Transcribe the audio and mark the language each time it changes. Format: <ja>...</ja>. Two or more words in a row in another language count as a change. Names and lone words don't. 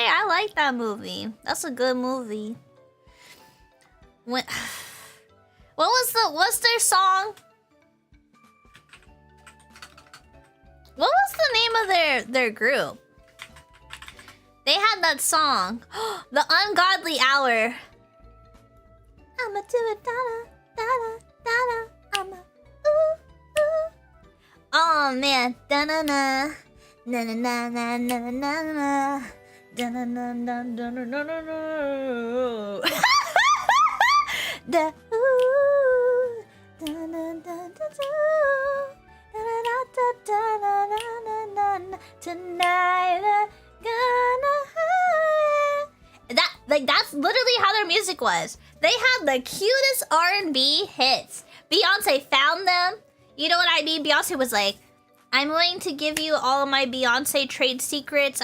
<en>I like that movie. That's a good movie. What's their song? What was the name of their group? They had that song, The Ungodly Hour. I'ma do it, da da da da da. I'ma Oh man. Da-na-na. Na-na-na-na-na-na-na. Da-na-na-na-na-na-na-na. Da ooh. Da-na-na-na-na. Da-da-da-da-da-da-da-da. Tonight I'm gonna that's literally how their music was. They had the cutest R&B hits. Beyonce found them. You know what I mean? Beyonce was like, I'm going to give you all of my Beyonce trade secrets.</en>